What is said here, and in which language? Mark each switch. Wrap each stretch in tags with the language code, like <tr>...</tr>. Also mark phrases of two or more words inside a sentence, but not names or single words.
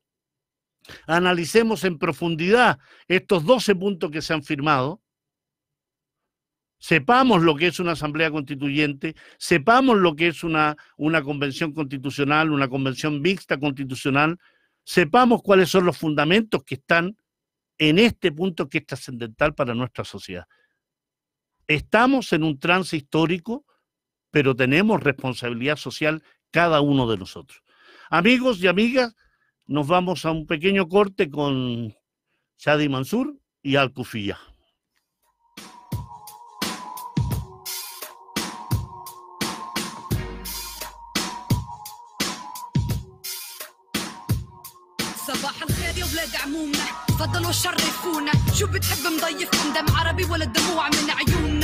<es>Analicemos en profundidad estos 12 puntos que se han firmado, sepamos lo que es una asamblea constituyente, sepamos lo que es una convención constitucional, una convención mixta constitucional, sepamos cuáles son los fundamentos que están en este punto que es trascendental para nuestra sociedad. estamos en un trance histórico, pero tenemos responsabilidad social cada uno de nosotros. Amigos y amigas, nos vamos a un pequeño corte con Shadi Mansour y Al Kufiyya.</es> <ar>صباح الخير يا ولاد عمومنا، تفضلوا شرفونا. شو بتحب نضيفكم، دم عربي ولا دموع من عيوننا؟</ar>